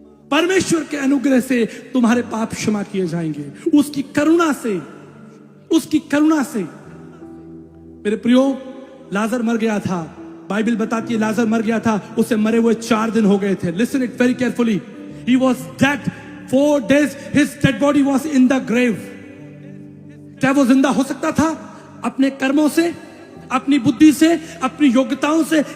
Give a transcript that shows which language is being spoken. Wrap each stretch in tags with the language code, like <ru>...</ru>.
<hi>परमेश्वर के अनुग्रह से तुम्हारे पाप क्षमा किए जाएंगे, उसकी करुणा से, उसकी करुणा से। मेरे प्रियो, लाजर मर गया था। बाइबल बताती है लाजर मर गया था, उसे मरे हुए 4 दिन हो गए थे।</hi> <en>Listen it very carefully. He was dead 4 days. His dead body was in the grave.</en> <hi>क्या वो जिंदा हो सकता था अपने कर्मों से, अपनी बुद्धि से, अपनी योग्यताओं से?</hi>